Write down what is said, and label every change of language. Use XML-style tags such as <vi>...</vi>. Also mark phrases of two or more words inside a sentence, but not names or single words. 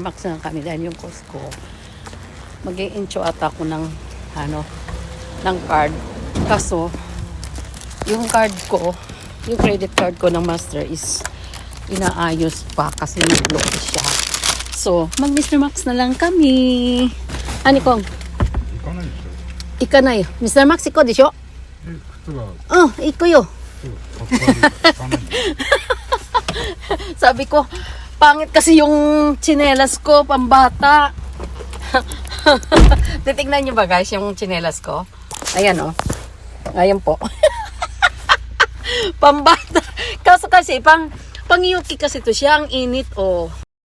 <tl>Max na kami dahil yung Costco, mag-i-encho ata ako ng card. Kaso, yung card ko, yung</tl> <en>credit card</en> <tl>ko ng master is inaayos pa kasi nag-block siya. So, mag-Mr. Max na lang kami. Ani kong?</tl> <ja>行かないよ。Mr. Max 行こうでしょ人が Oh, ikuyo. かっこ悪いために</ja> <tl>Sabi ko, pangit kasi yung tsinelas ko, pambata. Titignan nyo ba guys yung tsinelas ko? Ayan oh. Ayan po. Pambata. Kaso kasi, pang Yuki kasi to siya, ang init oh.</tl>